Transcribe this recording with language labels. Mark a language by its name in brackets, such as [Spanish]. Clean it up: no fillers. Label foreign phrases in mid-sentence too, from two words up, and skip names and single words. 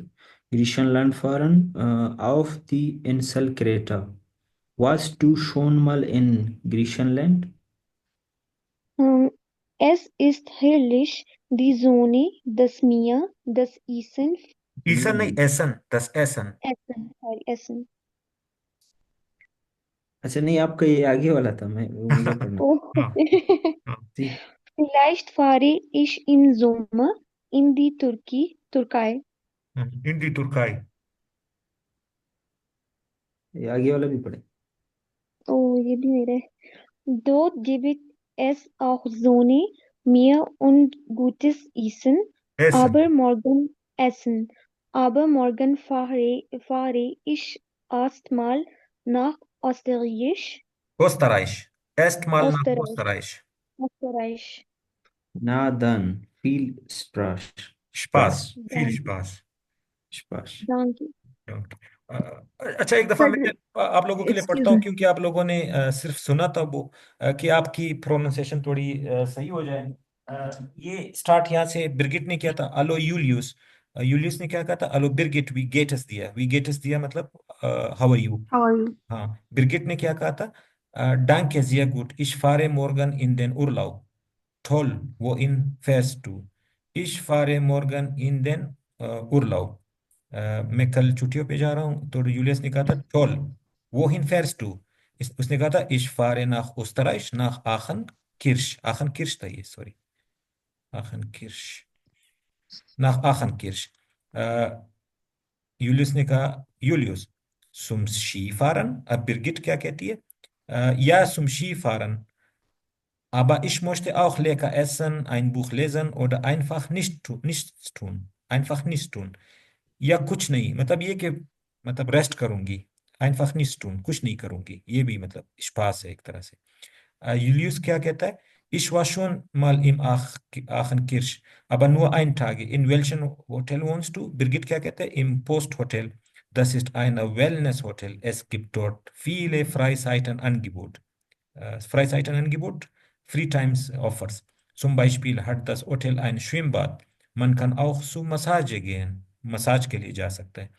[German] Griechenland fahren auf die Insel Kreta. Warst du schon mal in Griechenland? Es ist herrlich, die Sonne, das Meer, das Essen. Essen नहीं, Essen, das Essen। Essen, sorry, Essen. [Hindi] अच्छा नहीं, आपका ये आगे वाला था, मैं वो मुझे पढ़ना। Oh. जी। [German] Vielleicht fahre ich im Sommer in die Türkei. In die Türkei। [Hindi] ये आगे वाला भी पढ़े। Oh, ये भी मेरा है. [German] Dort gibt es auch Sonne, Meer und gutes Essen. Aber morgen fahre ich erstmal nach Österreich. Österreich. Erstmal nach Österreich. Österreich। Na dann, viel Spaß. Spaß, viel Spaß। Spaß। Danke. [Hindi] Okay. अच्छा, एक दफा मैं सर आप लोगों के लिए [English] एक्सक्यूज [Hindi] पढ़ता हूँ, [English] मी। [Hindi] क्योंकि आप लोगों ने सिर्फ सुना था वो, कि आपकी प्रोनाउंसिएशन थोड़ी सही हो जाए। ये स्टार्ट यहाँ से ब्रिगिट ने किया था, अलो यूलियस। यूलियस ने क्या कहा था, [German] Hallo Birgit wie geht's dir, wie geht's dir मतलब [English] how are you. हाउ आर यू? [Hindi] हाँ, ब्रिगिट ने क्या कहा था, [German] danke sehr gut, ich fahre morgen in den Urlaub. Toll, wohin fährst du? Ich fahre morgen in den Urlaub. [Hindi] मैं कल छुट्टियों पे जा रहा हूँ। तो यूलियस ने कहा था [German] toll, wohin fährst du? [Hindi] उसने कहा था [German] ich fahre nach Österreich, nach Aachen Kirch, Aachen Kirch [Hindi] था ये, [German] सॉरी, Aachen Kirch, nach Aachen Kirch। [Hindi] यूलियस ने कहा, यूलियस [German] zum Skifahren। [Hindi] अब बिरगिट क्या कहती है, [German] ja zum Skifahren, aber ich möchte auch lecker essen, ein Buch lesen oder einfach nichts tun, einfach nichts tun। [Hindi] या कुछ नहीं, मतलब ये कि मतलब रेस्ट करूंगी, [German] einfach nichts tun, [Hindi] कुछ नहीं करूंगी, ये भी मतलब स्पास है एक तरह से। यूलियस क्या कहता है, [German] ich war schon mal im Aachenkirch, aber nur ein Tag। In welchem Hotel wohnst du? [Hindi] Birgit क्या कहता है, [German] im Posthotel, das ist ein Wellness-Hotel, es gibt dort viele Freizeitenangebot, Freizeitenangebot, [English] Free Times Offers. [German] Zum Beispiel hat das Hotel ein Schwimmbad, man kann auch zur Massage gehen, [Hindi] मसाज के लिए जा सकता है।